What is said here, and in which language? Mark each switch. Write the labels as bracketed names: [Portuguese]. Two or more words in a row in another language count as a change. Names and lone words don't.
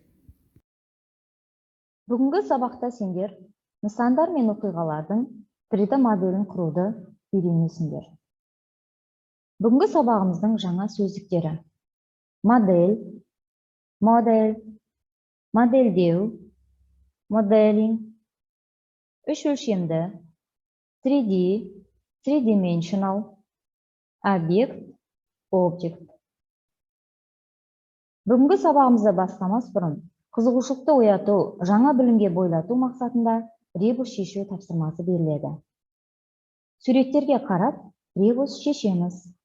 [Kazakh] Бүгінгі сабақта сендер нысандар мен оқиғалардың 3D моделін құруды үйренесіңдер. Бүгінгі сабағымыздың жаңа сөздіктері: модель, модель, модельдеу, моделинг, үш өлшемді, [English] 3D, three-dimensional, [Kazakh] объект, object. Бүгінгі сабағымызды бастамас бұрын қызығушылықты ояту, жаңа білімге бойлату мақсатында ребус шешу тапсырмасы беріледі. Суреттерге қарап, ребус шешеміз.